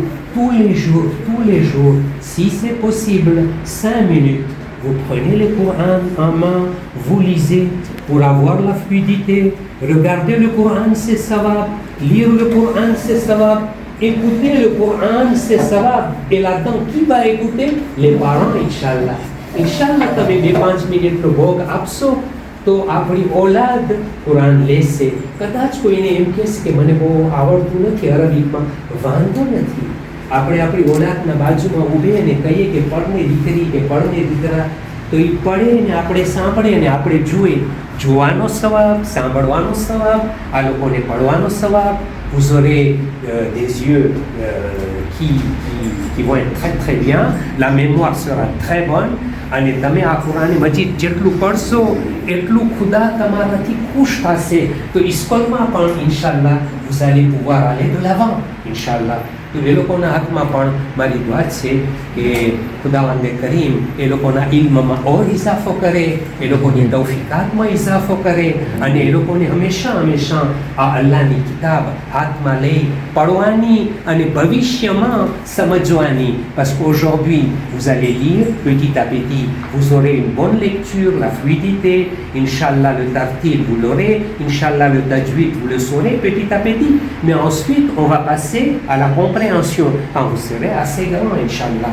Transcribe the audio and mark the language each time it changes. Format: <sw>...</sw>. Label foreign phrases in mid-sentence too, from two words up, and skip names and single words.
<fr>Tous les jours, si c'est possible, 5 minutes, vous prenez le Coran en main, vous lisez pour avoir la fluidité. Regarder le Coran, c'est sawab. Lire le Coran, c'est sawab. Écouter le Coran, c'est sawab. Et là-dedans, qui va écouter? Les parents, Inch'Allah. Inch'Allah,</fr> <gu>તમે 2-5 મિનિટનો ભોગ આપશો તો આપણી ઓલાદ કુરાન લેશે. કદાચ કોઈને એમ કહેશે કે મને બહુ આવડતું નથી અરબીમાં, વાંધો નથી. આપણે આપણી ઓલાદના બાજુમાં ઊભે અને કહીએ કે પડને દીકરી કે પડને દીકરા, તો એ પડે ને આપણે સાંભળે અને આપણે જોઈએ. જોવાનો સવાબ, સાંભળવાનો સવાબ, આ લોકોને પડવાનો સવાબ.</gu> <fr>Vous aurez des yeux qui vont être très très bien, la mémoire sera très bonne.</fr> <gu>અને તમે આ કુરાન મજીદ જેટલું પઢશો એટલું ખુદા તમારાથી ખુશ થશે. તો સ્કૂલમાં પણ ઇન્શાઅલ્લાહ</gu> <fr>vous allez pouvoir aller de l'avant</fr> <gu>ઇન્શાઅલ્લાહ. તો એ લોકોના હાથમાં પણ મારી દુઆ છે કે ખુદાવંદે કરીમ એ લોકોના ઇલ્મમાં ઓર ઇઝાફો કરે, એ લોકોની તૌફીકાતમાં ઇઝાફો કરે અને એ લોકોને હંમેશા આ અલ્લાહની કિતાબ હાથમાં લઈ પઢવાની અને ભવિષ્યમાં સમજવાની.</gu> <fr>Parce qu'aujourd'hui vous allez lire petit à petit, vous aurez une bonne lecture, la fluidité, Inch'Allah le tartil vous l'aurez, Inch'Allah le tajwid vous le saurez petit à petit. Mais ensuite on va passer à la compréhension quand vous serez assez grand, Inch'Allah.</fr>